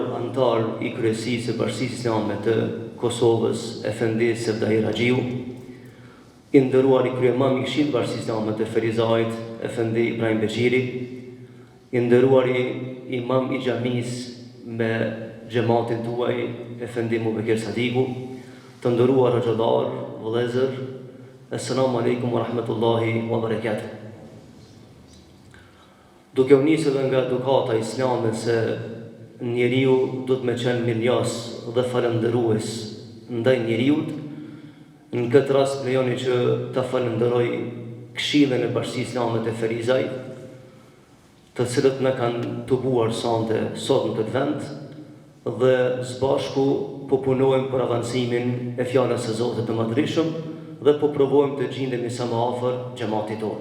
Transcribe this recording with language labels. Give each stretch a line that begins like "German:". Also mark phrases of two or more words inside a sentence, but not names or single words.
Albanian: antar I kryesisë së Bashkisë Islame të Kosovës, Efendi Sevdahi Raxhiu, I nderuar I kryemam I Këshillit të Bashkisë Islame të Ferizajit, Efendi Ibrahim Beqiri, I nderuar imam I xhamis me xhamatin tuaj, Efendi Mubekir Sadiku, të nderuar hoxhallar, vëllezër,
Arabic: السلام عليكم ورحمة الله وبركاته.
Albanian: Duke u nisur nga edukata islame se njeriu do të më qenë mirënjohës dhe falëndërues ndaj njeriut, në këtë rast lejoni që ta falenderoj Këshillin e Bashkisë Islame të Ferizajit, të cilët na kanë tubuar sonte sot në këtë vend dhe së bashku po punojmë për avancimin e fjalës së Zotit të Madhreshëm dhe po provojmë të gjindemi sa më afër xhamatit tonë.